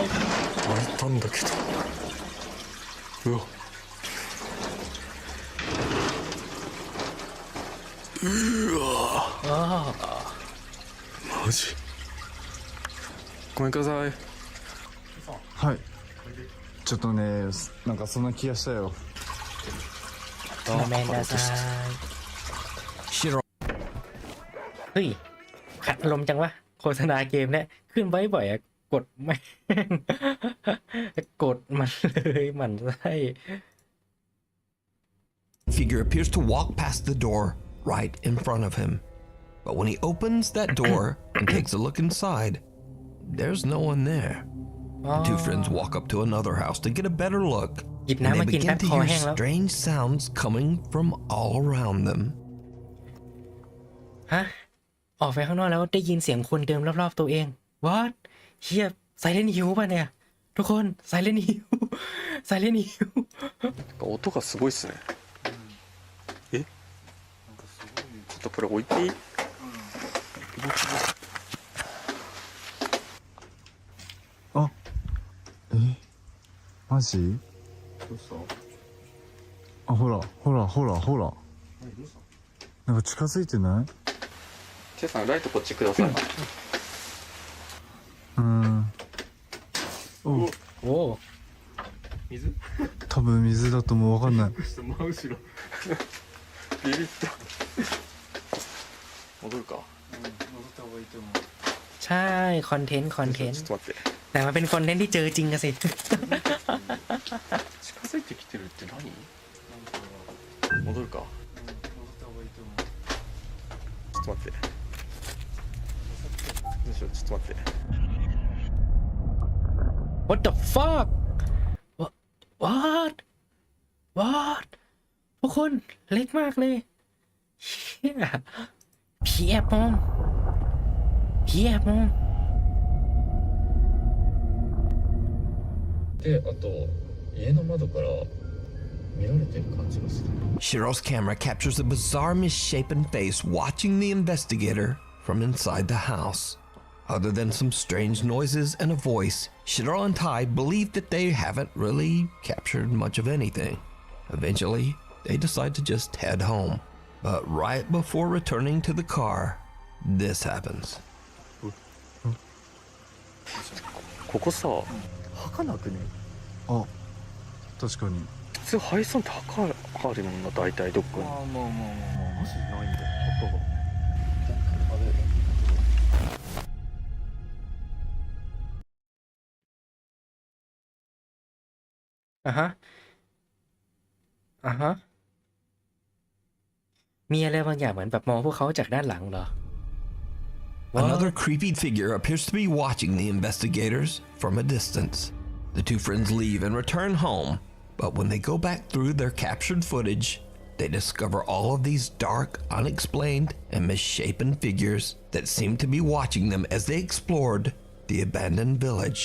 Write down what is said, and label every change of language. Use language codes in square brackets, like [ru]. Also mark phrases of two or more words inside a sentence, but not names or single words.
[ja] 開いたんだけどうわうわマジごめんくださいはいちょっとねなんかそんな気がしたよ [th] ごめんなさいเฮ้ยขัดอารมณ์จังวะโฆษณาเกมเนี่ยขึ้นไว้บ่อยอะกดไม่ กดมันเลยมันไส้ [en] Figure appears to walk past the door right in front of him. But when he opens that door and takes a look inside, there's no one there. The two friends walk up to another house to get a better look, and they begin to hear strange sounds coming from all around them. [th] ฮะออกไปข้างนอกแล้วได้ยินเสียงคนเดิมรอบๆตัวเอง What เฮียไซเลนฮิวป่ะเนี่ยทุกคนไซเลนฮิวไซเลนฮิว [ja] 音がすごいっすねえちょっとこれ置いていいあマジどうしたあほらほらほらほらなんか近づいてないケイさんライトこっちくださいおお水多分水だともう分かんない真後ろビビった戻るか戻った方がいいと思う [th] ใช่คอนเทนต์แต่มันเป็นคอนเทนต์ที่เจอจริงกันสิ [ja] 近づいてきてるって何戻るか戻った方がいいと思うちょっと待ってどうしようちょっと待って [en] What the fuck What [th] ทุกคนเล็กมากเลยเฮียผีแอบมอง [ja] であと家の窓から見られてる感じがする [en] Shiro's camera captures a bizarre misshapen face watching the investigator from inside the house. Other than some strange noises and a voice, Shiro and Tai believe that they haven't really captured much of anything. Eventually, they decide to just head home. But right before returning to the car, this happens. [ja] ここさ儚くねあ確かに普通配送って墓あるもんな大体どっかにまあマジないんだ墓が [th] มีอะไรบางอย่างเหมือนแบบมองพวกเขาจากด้านหลังเหรอ [en] Another creepy figure appears to be watching the investigators from a distance. The two friends leave and return home, but when they go back through their captured footage, they discover all of these dark, unexplained, and misshapen figures that seem to be watching them as they explored the abandoned village.